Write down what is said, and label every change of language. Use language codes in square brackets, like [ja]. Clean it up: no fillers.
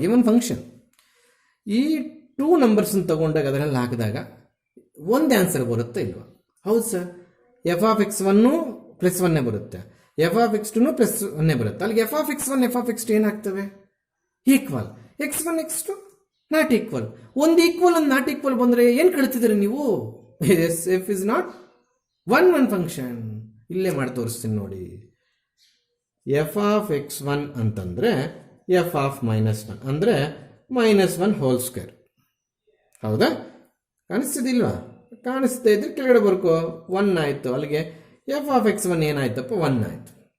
[kn] Given function ಈ 2 ನಂಬರ್ಸನ್ನು ತಗೊಂಡಾಗ ಅದರಲ್ಲಿ ಹಾಕಿದಾಗ ಒಂದು ಆನ್ಸರ್ ಬರುತ್ತೆ ಇಲ್ವಾ? ಹೌದು ಸರ್. f(x1) +1 ಬರುತ್ತೆ, f(x2) +1 ಬರುತ್ತೆ. ಅಲ್ಲಿಗೆ f(x1) f(x2) ಏನಾಗ್ತವೆ? Equal. x1 x2 not equal. ಒಂದು ಈಕ್ವಲ್ ಒಂದು ನಾಟ್ ಈಕ್ವಲ್ ಬಂದರೆ ಏನು ಕಳ್ತಿದ್ದೀರಿ ನೀವು? [en] f is not 1 1 function. [kn] ಇಲ್ಲೇ ಮಾಡಿ ತೋರಿಸ್ತೀನಿ ನೋಡಿ. f(x1) ಅಂತಂದ್ರೆ f(-1) ಅಂದರೆ -1² ಹೌದಾ? ಕಾಣಿಸ್ತಿದಿಲ್ವಾ? ಕಾಣಿಸ್ತಾ ಇದ್ರೆ ಕೆಳಗಡೆ ಬರ್ಕೋ. 1 ಆಯಿತು. ಅಲ್ಲಿಗೆ f(x1) ಏನಾಯ್ತಪ್ಪ? 1 ಆಯಿತು.